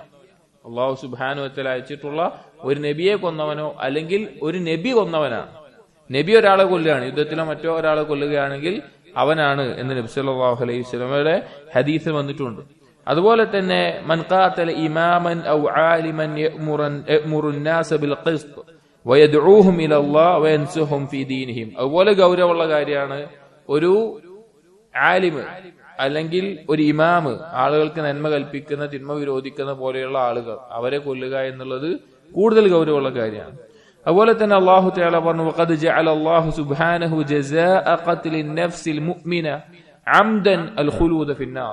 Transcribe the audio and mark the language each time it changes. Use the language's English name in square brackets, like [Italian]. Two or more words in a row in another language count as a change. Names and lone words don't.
[Arabic] الله سبحانه وتعالى [Malayalam] അയച്ചിട്ടുള്ള ഒരു നബിയെ കൊന്നവനോ അല്ലെങ്കിൽ ഒരു നബി കൊന്നവനാണ്. നബി ഒരാളെ കൊല്ലുകയാണ്, യുദ്ധത്തിലോ മറ്റോ ഒരാളെ കൊല്ലുകയാണെങ്കിൽ അവനാണ് എന്ന് നബി [Arabic] صلى الله عليه وسلم [Malayalam] ഹദീസിൽ വന്നിട്ടുണ്ട്. അതുപോലെ തന്നെ [Arabic] من قتل إماما أو عالما يأمر الناس بالقسط ويدعوهم الى الله وينصحهم في دينهم. [Malayalam] അതുപോലെ ഗൗരവമുള്ള കാര്യമാണ് ഒരു ആലിമ് അല്ലെങ്കിൽ ഒരു ഇമാമ്, ആളുകൾക്ക് നന്മ കൽപ്പിക്കുന്ന, തിന്മ വിരോധിക്കുന്ന പോലെയുള്ള ആളുകൾ, അവരെ കൊല്ലുക എന്നുള്ളത് കൂടുതൽ ഗൗരവമുള്ള കാര്യമാണ്. അതുപോലെ തന്നെ [Arabic] الله تعالى പറഞ്ഞു, وقد جعل الله سبحانه جزاء قتل النفس المؤمن عمدا الخلود في النار.